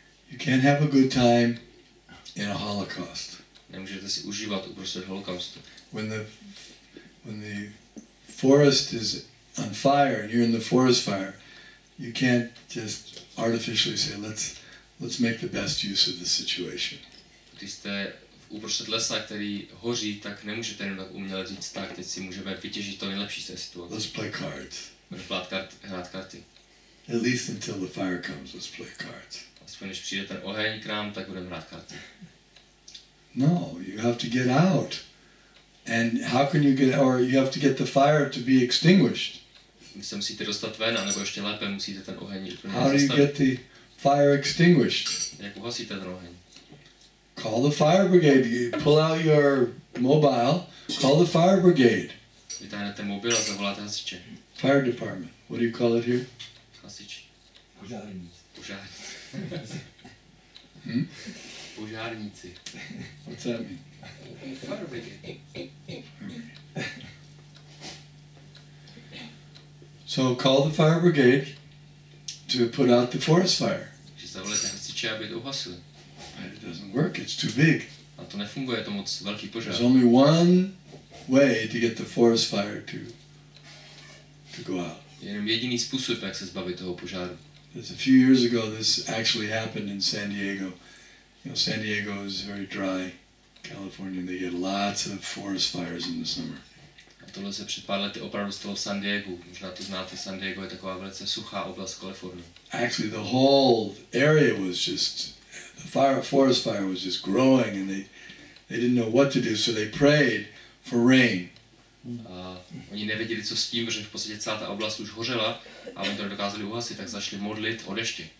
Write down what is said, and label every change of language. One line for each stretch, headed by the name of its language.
English: You can't have a good time in a Holocaust.
Czech: Nemůžete si užívat uprostřed holokaustu.
English: When the forest is on fire and you're in the forest fire, you can't just artificially say, let's make the best use of the situation.
Czech: Když jste uprostřed lesa, který hoří, tak nemůžete jenom tak uměle říct, tak teď si můžeme vytěžit to nejlepší z té situace.
English: Let's play cards.
Czech: Budeme hrát karty.
English: At least until the fire comes, let's play cards.
Czech: Aspoň když přijde ten oheň k nám, tak budeme hrát karty.
English: No, you have to get out. And how can you get, or you have to get the fire to be extinguished.
Czech: Vy se musíte dostat ven, anebo ještě lépe musíte ten oheň úplně
English: How do you
Czech: zastavit.
English: get the fire extinguished?
Czech: Jak uhasíte ten oheň?
English: Call the fire brigade. You pull out your mobile, call the fire brigade.
Czech: Vytáhnete mobil a zavoláte hasiče.
English: Fire department. What do you call it here?
Czech: Hasiči. Požárníci. Požárníci. Požárníci.
English: What's that mean? Fire brigade. So call the fire brigade to put out the forest fire.
Czech: Že zavolejte hasiče, aby to uhasili.
English: But it doesn't work, it's too big.
Czech: A to nefunguje, je to moc velký požár.
English: There's only one way to get the forest fire to go out.
Czech: Je jenom jediný způsob, jak se zbavit toho požáru.
English: A few years ago this actually happened in San Diego. You know, San Diego is very dry, California. They get lots of forest fires in the summer.
Czech: A tohle se před pár lety opravdu stalo v San Diegu. Možná to znáte, San Diego je taková velice suchá oblast Kalifornie.
English: Actually, the whole area was just, the forest fire was just growing, and they didn't know what to do, so they prayed for rain. A oni nevěděli, co s tím, protože v podstatě celá ta oblast už hořela a oni to nedokázali uhasit, tak začali modlit o dešti.